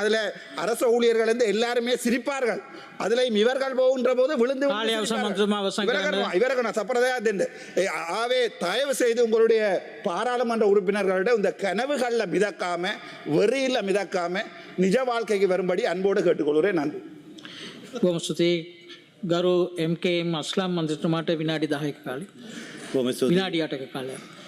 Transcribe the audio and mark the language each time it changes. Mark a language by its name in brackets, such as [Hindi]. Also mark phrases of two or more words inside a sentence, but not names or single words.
[Tamil] அதுல அரசு ஊழியர்கள் வந்து எல்லாருமே சிரிப்பார்கள். அதுல இவர்கள் போகின்ற போது விழுந்து ஆவே தயவு செய்து உங்களுடைய பாராளுமன்ற உறுப்பினர்களிட இந்த கனவுகள்ல மிதக்காம வெறியில மிதக்காம நிஜ வாழ்க்கைக்கு வரும்படி அன்போடு கேட்டுக்கொள்கிறேன். நன்றி. [Sinhala] බොහොම ස්තුතියි ගරු MKM අස්ලම් මන්ත්‍රීතුමාට විනාඩි 10ක කාලය. විනාඩි 8ක කාලයක්.